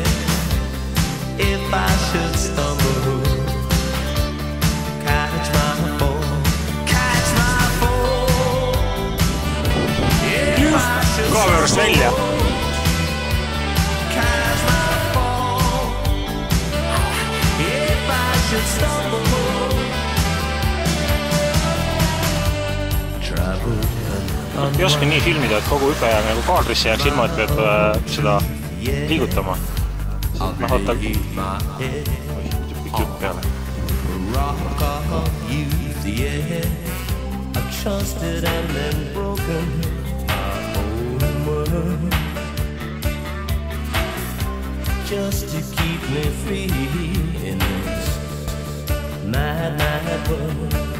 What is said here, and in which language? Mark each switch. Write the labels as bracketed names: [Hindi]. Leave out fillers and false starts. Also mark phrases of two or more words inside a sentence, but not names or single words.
[English] If I should stumble, catch my fall, catch my fall. If I should stumble, catch my fall. If I should stumble, travel. [Estonian] Ei oska nii filmida, et kogu hüpe jääb nagu kaadrisse jääks ilma, et peab seda liigutama. Noh, oota, kõik jutt peale. [English] Just to keep me free in this mad, mad world.